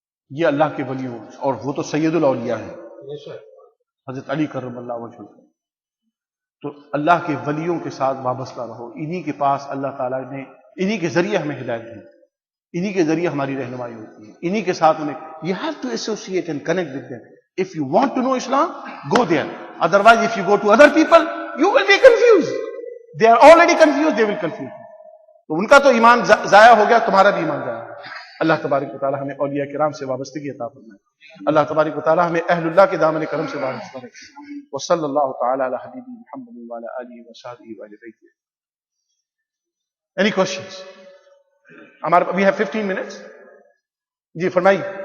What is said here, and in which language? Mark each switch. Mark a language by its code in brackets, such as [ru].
[ur] یہ اللہ کے ولی ہوں، اور وہ تو سید الاولیاء ہیں حضرت علی کرم اللہ وجہہ. تو اللہ کے ولیوں کے ساتھ وابستہ رہو. انہی کے پاس اللہ تعالیٰ نے انہی کے ذریعے ہمیں ہدایت دی, انہی کے ذریعے ہماری رہنمائی ہوتی ہے, انہی کے ساتھ انہیں [en] you have to associate and connect with them. If you want to know Islam, go there. Otherwise, if you go to other people, you will be confused. They are already confused, they will confuse you. [ur] تو ان کا تو ایمان ضائع ہو گیا, تمہارا بھی ایمان ضائع ہو گیا. اللہ تبارک و تعالیٰ ہمیں اولیاء کرام سے وابستگی عطا فرمائے. اللہ تبارک و تعالیٰ ہمیں اہل اللہ کے دامن کرم سے وابستہ رکھے. وصلی اللہ تعالی علی حبیبی محمد وعلی آلہ وصحبہ وآل بیتہ. [en] Any questions? We have 15 minutes. [ur] جی فرمائیے.